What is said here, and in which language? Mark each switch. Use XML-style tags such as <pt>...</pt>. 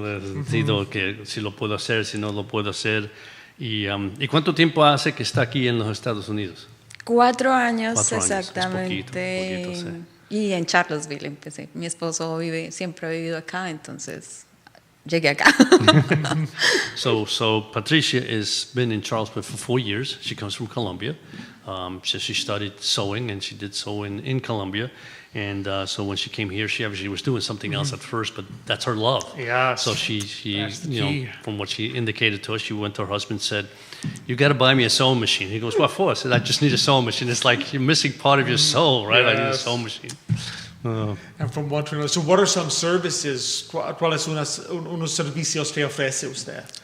<es>De sentido que si lo puedo hacer, si no lo puedo hacer. ¿Y cuánto tiempo hace que está aquí en los Estados Unidos? 4 años, 4 años, exactamente. es poquito, sí. Y en Charlottesville empecé. Mi esposo siempre ha vivido acá, entonces llegué acá.</es> <en>So Patricia has been in Charleston for 4 years. She comes from Colombia. She studied sewing, and she did sewing in Colombia. And so when she came here, she obviously was doing something else at first, but that's her love. Yes. So she from what she indicated to us, she went to her husband and said, "You got to buy me a sewing machine." He goes, "What for?" I said, "I just need a sewing machine." It's like you're missing part of your soul, right? Yes. I need a sewing machine. And from one to another. So what are some services?</en> <es>¿Cuáles unos servicios que ofrece usted?</es>